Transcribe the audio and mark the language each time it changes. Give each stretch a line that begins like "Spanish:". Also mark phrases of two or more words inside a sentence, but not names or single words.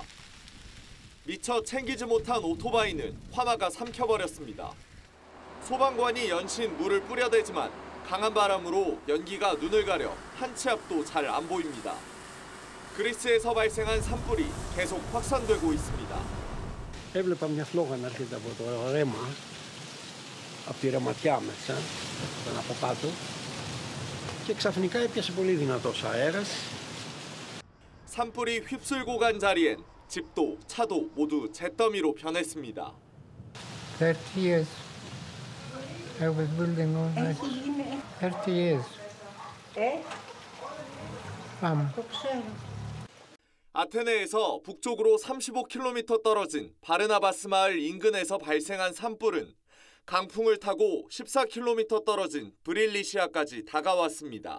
Korean: 미처 챙기지 못한 오토바이는 화마가 삼켜버렸습니다. 소방관이 연신 물을 뿌려대지만 강한 바람으로 연기가 눈을 가려 한 치 앞도 잘 안 보입니다. 그리스에서 발생한 산불이 계속 확산되고 있습니다.
Greek: Έβλεπα μια φλόγα να έρχεται από το ρέμα, από τη ρεματιά μέσα, από κάτω και ξαφνικά έπιασε πολύ δυνατός αέρας.
Korean: 산불이 휩쓸고 간 자리엔 집도 차도 모두 잿더미로 변했습니다.
English: 30 years. I was building all night. 30 years.
Korean: 아테네에서 북쪽으로 35km 떨어진 바르나바스 마을 인근에서 발생한 산불은 강풍을 타고 14km 떨어진 브릴리시아까지 다가왔습니다.